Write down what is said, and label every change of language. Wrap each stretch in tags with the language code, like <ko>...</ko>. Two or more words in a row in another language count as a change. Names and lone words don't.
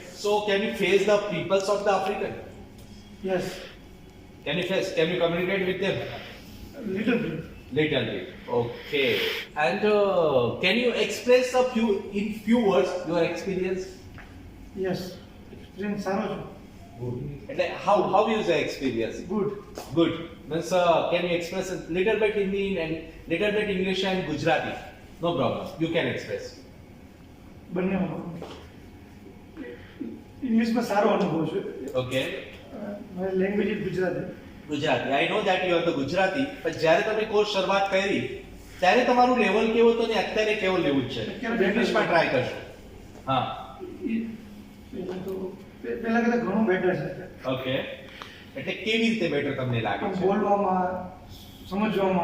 <en>So can you face the peoples of the African? Yes. Can you face? Can you communicate with them? Little bit. Little bit. Okay. And can you express in few words your experience? Yes. Experience</en> <gu>સારો છે.</gu> <en>And how is the experience? Good. Good. Means can you express a little bit Hindi and little bit English and Gujarati? No problem. You can express.</en> <gu>બંનેમાં. ઇંગ્લિશમાં સારો અનુભવ છે.</gu> <en>Okay. મારી language is Gujarati.</en> <gu>ગુજરાતી.</gu> <en>I know that you are the Gujarati.</en> <gu>પણ જ્યારે તમે કોર્સ શરૂઆત કરી ત્યારે તમારું લેવલ કેવું હતું ને અત્યારે કેવું લેવું છે? ઇંગ્લિશમાં ટ્રાય કરશો. હા. પહેલા કરતા ઘણું બેટર છે. ઓકે. એટલે કેવી રીતે બેટર તમને લાગે છે? બોલવામાં, સમજવામાં,</gu>